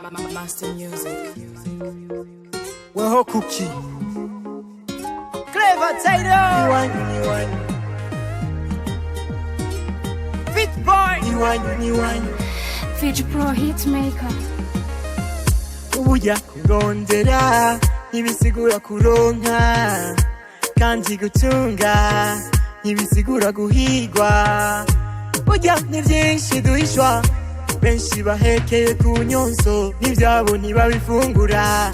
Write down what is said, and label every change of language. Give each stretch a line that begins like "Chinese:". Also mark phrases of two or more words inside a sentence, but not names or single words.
English: Master Music. Weho Cookie. Clever Taylor. You want. Fit Boy. You want. Fiji Pro Hitmaker.
Rundi: Ubuya kurondera ntibisigura kuronka, kandi gutunga ntibisigura guhigwa. Burya ni byinshi duhishwa, benshi bahekeye ku nyonso n'ibyabo ntibabifungura.